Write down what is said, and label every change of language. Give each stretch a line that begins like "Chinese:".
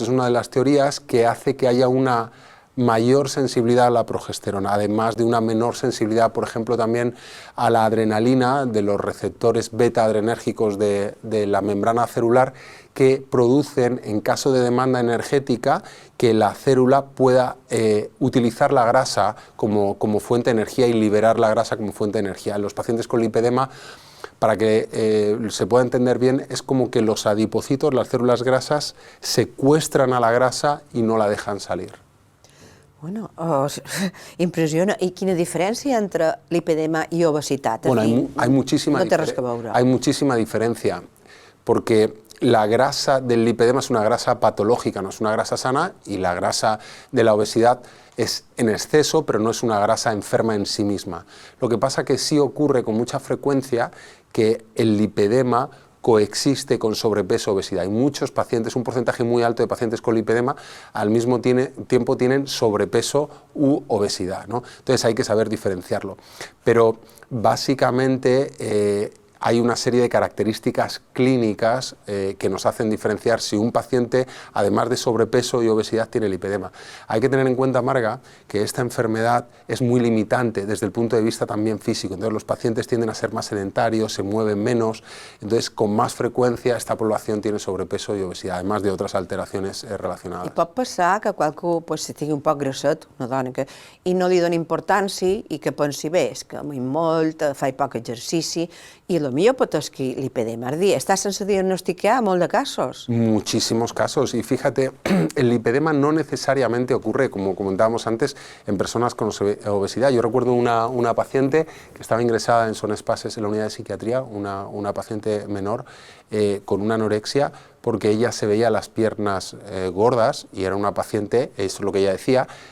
Spanish: Es una de las teorías que hace que haya una mayor sensibilidad a la progesterona, además de una menor sensibilidad, por ejemplo, también a la adrenalina de los receptores beta-adrenérgicos de la membrana celular, que producen, en caso de demanda energética, que la célula pueda utilizar la grasa como fuente de energía y liberar la grasa como fuente de energía. En los pacientes con lipedema, para que se pueda entender bien, es como que los adipocitos, las células grasas, secuestran a la grasa y no la dejan salir.
Catalan: Bueno, impressiona. I quina diferència entre lipedema i obesitat?
Spanish: Bueno, hay muchísima diferencia, porque la grasa del lipedema es una grasa patológica, no es una grasa sana, y la grasa de la obesidad es en exceso, pero no es una grasa enferma en sí misma. Lo que pasa que sí ocurre con mucha frecuencia que el lipedema coexiste con sobrepeso, obesidad. Hay muchos pacientes, un porcentaje muy alto de pacientes con lipedema, al mismo tiempo tienen sobrepeso u obesidad, ¿no? Entonces hay que saber diferenciarlo. Pero básicamente hay una serie de características clínicas que nos hacen diferenciar si un paciente, además de sobrepeso y obesidad, tiene lipedema. Hay que tener en cuenta, Marga, que esta enfermedad es muy limitante desde el punto de vista también físico. Entonces los pacientes tienden a ser más sedentarios, se mueven menos, entonces con más frecuencia esta población tiene sobrepeso y obesidad, además de otras alteraciones relacionadas.
Catalan: I pot passar que qualcú estigui un poc grasset, una dona, i no li doni importància i que pensi, bé, és que m'hi molt, faig poc exercici, i potser pateixi lipedema. És a dir, està sense diagnosticar molt de casos.
Spanish: Muchísimos casos, y fíjate, el lipedema no necesariamente ocurre, como comentábamos antes, en personas con obesidad. Yo recuerdo una paciente que estaba ingresada en Son Espases en la unidad de psiquiatría, una paciente menor con una anorexia, porque ella se veía las piernas gordas y era una paciente, eso es lo que ella decía,